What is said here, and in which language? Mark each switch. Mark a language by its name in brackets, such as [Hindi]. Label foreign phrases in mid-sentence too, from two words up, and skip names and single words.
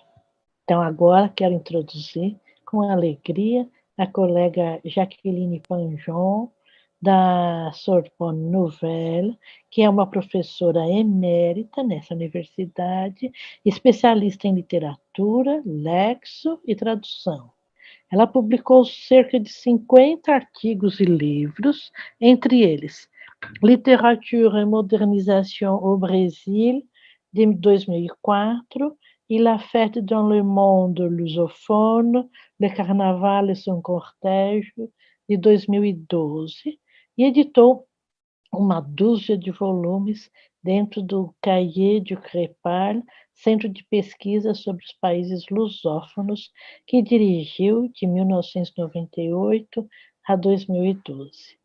[Portuguese] Então, agora quero introduzir com alegria a colega Jaqueline Panjon, da Sorbonne Nouvelle, que é uma professora emérita nessa universidade, especialista em literatura, lexo e tradução. Ela publicou cerca de 50 artigos e livros, entre eles Littérature et modernisation au Brésil, [French] de 2004, et [Portuguese] La fête dans le monde lusophone, Le carnaval et son cortège, de 2012, e editou uma dúzia de volumes dentro do Cahiers du Crépal, Centro de Pesquisa sobre os Países Lusófonos, que dirigiu de 1998 a 2012.